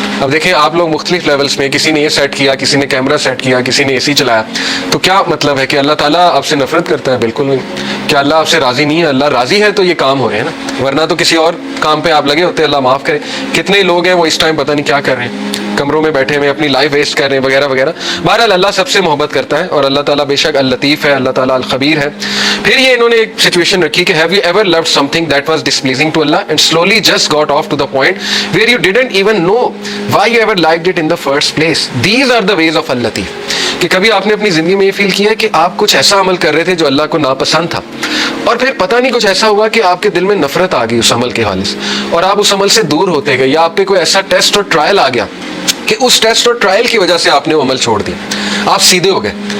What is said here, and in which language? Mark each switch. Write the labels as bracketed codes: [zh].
[ur] اب دیکھیں آپ لوگ مختلف لیولز میں, کسی نے یہ سیٹ کیا, کسی نے کیمرہ سیٹ کیا, کسی نے اے سی چلایا, تو کیا مطلب ہے کہ اللہ تعالیٰ آپ سے نفرت کرتا ہے؟ بالکل نہیں. کیا اللہ آپ سے راضی نہیں ہے؟ اللہ راضی ہے تو یہ کام ہو رہے ہیں نا, ورنہ تو کسی اور کام پہ آپ لگے ہوتے. اللہ معاف کرے, کتنے لوگ ہیں وہ اس ٹائم پتہ نہیں کیا کر رہے ہیں, کمروں میں بیٹھے ہوئے اپنی لائف ویسٹ کر رہے ہیں وغیرہ وغیرہ. بہرحال اللہ سب سے محبت کرتا ہے, اور اللہ تعالیٰ بے شک اللطیف ہے, اللہ تعالیٰ الخبیر ہے. پھر یہ انہوں نے ایک سچویشن رکھی کہ [en] have you ever loved something that was displeasing to Allah and slowly just got off to the point where you didn't even know why you ever liked it in the first place. These are the ways of al-Latif. [ur] کہ کبھی آپ نے اپنی زندگی میں یہ فیل کیا کہ آپ کچھ ایسا عمل کر رہے تھے جو اللہ کو ناپسند تھا, اور پھر پتہ نہیں کچھ ایسا ہوا کہ آپ کے دل میں نفرت آ گئی اس عمل کے حوالے سے, اور آپ اس عمل سے دور ہوتے گئے, یا آپ پہ کوئی ایسا ٹیسٹ اور ٹرائل آ گیا کہ اس ٹیسٹ اور ٹرائل کی وجہ سے آپ نے وہ عمل چھوڑ دیا, آپ سیدھے ہو گئے.